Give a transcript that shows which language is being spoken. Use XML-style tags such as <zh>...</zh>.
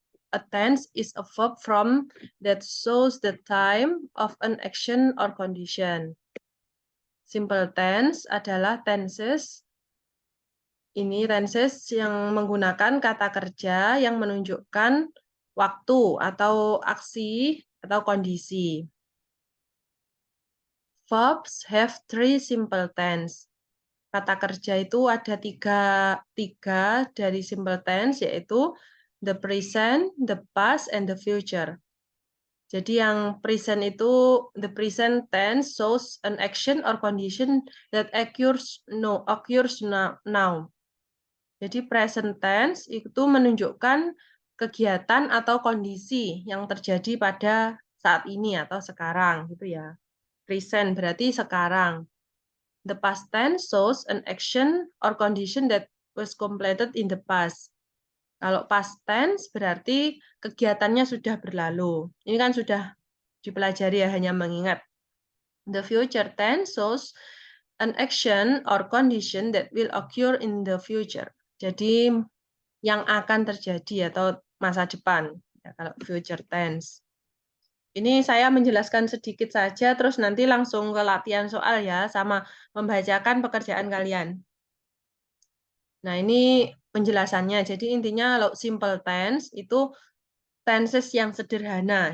<en>A tense is a verb from that shows the time of an action or condition.</en> <id>Simple tense adalah tenses yang menggunakan kata kerja yang menunjukkan waktu atau aksi atau kondisi.</id> <en>Verbs have three simple tense.</en> <id>Kata kerja itu ada tiga dari simple tense, yaitu</id> <en>the present, the past, and the future.</en> <id>Jadi yang present itu,</id> <en>the present tense shows an action or condition that occurs now.</en> <id>Jadi present tense itu menunjukkan kegiatan atau kondisi yang terjadi pada saat ini atau sekarang gitu ya. Present berarti sekarang.</id> <en>The past tense shows an action or condition that was completed in the past.</en> <id>Kalau past tense berarti kegiatannya sudah berlalu. Ini kan sudah dipelajari ya, hanya mengingat.</id> <en>The future tense shows an action or condition that will occur in the future.</en> <id>Jadi yang akan terjadi atau masa depan. Ya, kalau future tense. Ini saya menjelaskan sedikit saja, terus nanti langsung ke latihan soal ya, sama membacakan pekerjaan kalian. Nah, ini penjelasannya. Jadi intinya kalau simple tense itu tenses yang sederhana.</id>